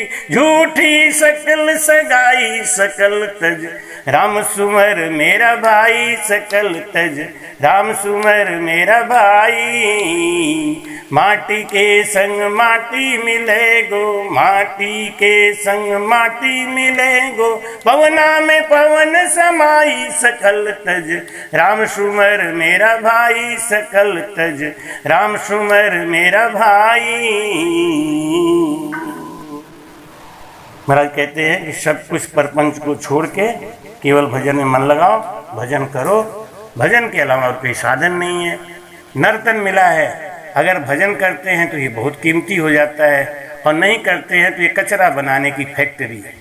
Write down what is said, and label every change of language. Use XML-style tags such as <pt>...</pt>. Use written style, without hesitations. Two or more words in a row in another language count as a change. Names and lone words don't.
<hi>झूठी सकल सगाई, सकल तज राम सुमर मेरा भाई, सकल तज राम सुमर मेरा भाई। माटी के संग माटी मिले गो, माटी के संग माटी मिले गो। पवना में पवन समाई, सकल तज राम सुमर मेरा भाई, सकल तज राम सुमर मेरा भाई। महाराज कहते हैं कि सब कुछ परपंच को छोड़ के केवल भजन में मन लगाओ, भजन करो। भजन के अलावा और कोई साधन नहीं है। नर्तन मिला है, अगर भजन करते हैं तो ये बहुत कीमती हो जाता है, और नहीं करते हैं तो ये कचरा बनाने की फैक्ट्री है।</hi>